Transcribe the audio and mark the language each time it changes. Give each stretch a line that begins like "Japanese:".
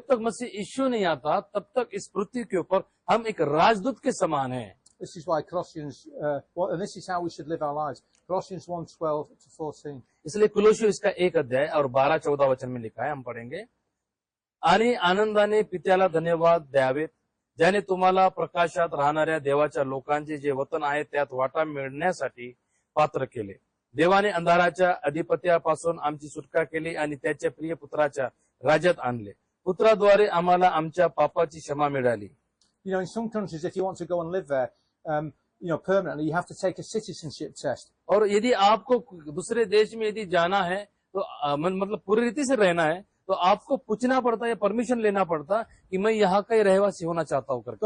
Hindi: जब तक मसीह यीशु नहीं आता तब तक इस पृथ्वी के ऊपर हम एक राजदूत के समान हैं।
English: This is why Colossians, and this is how we should live our lives. Colossians 1:12 to 14.
Hindi: इसलिए कुलोसियों इसका 1 अध्याय और 12-14 वचन में लिखा है, हम पढ़ेंगे।
Marathi: आणि आनंदाने पित्याला धन्यवाद द्यावेत, ज्याने तुम्हाला प्रकाशात राहणाऱ्या देवाच्या लोकांचे जे वतन आहे त्यात वाटा मिळण्यासाठी पात्र केले। देवाने अंधाराच्या अधिपत्यापासून आमची सुटका केली आणि त्याच्या प्रिय पुत्राच्या राज्यात आणले। पुत्राद्वारे आम्हाला आमच्या पापाची क्षमा मिळाली।
English: You know, in some countries, if you want to go and live there, permanently, you have to take a citizenship test.
Hindi: और यदि आपको दूसरे देश में यदि जाना है तो मतलब पूरी रीति से रहना है तो आपको पूछना पड़ता है, परमिशन लेना पड़ता कि मैं यहाँ का ही रहवासी होना चाहता हूँ करके।